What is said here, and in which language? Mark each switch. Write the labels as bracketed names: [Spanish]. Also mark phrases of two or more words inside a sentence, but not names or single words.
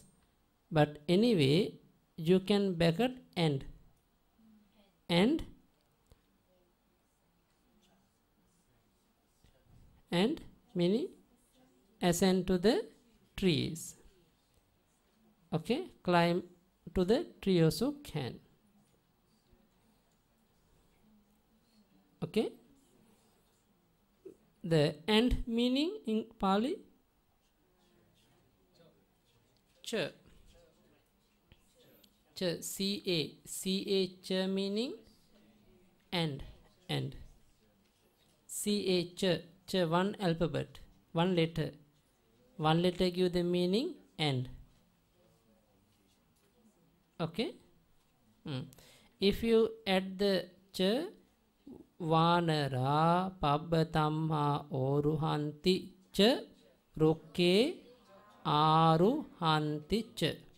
[English] But anyway, you can bracket and meaning ascend to the trees. Okay, climb to the tree also can. Okay, the and meaning in Pali cha. Cha, ca cha meaning and ca cha one alphabet, one letter give the meaning and. [Pali] Okay, [English] if you add the cha, [Pali] Vanara Pabbatamha Oruhanti cha Rukke Aruhanti cha.